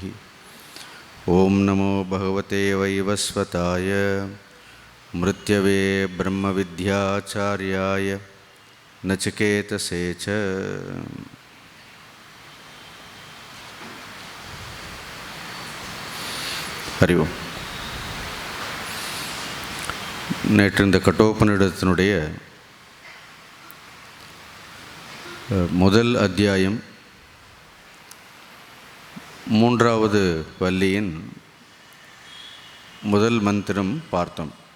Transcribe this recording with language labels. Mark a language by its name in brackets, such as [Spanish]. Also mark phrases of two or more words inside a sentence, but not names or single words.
[Sanskrit] ओम नमो भगवते वैवस्वताय मृत्यवे ब्रह्मविद्याचार्याय नचिकेतसे च। हरि ओम। [Tamil] நேற்று இந்த கட்டோபனிடத்தினுடைய முதல் அத்தியாயம் மூன்றாவது வள்ளியின் முதல் மந்திரம் பார்த்தோம்.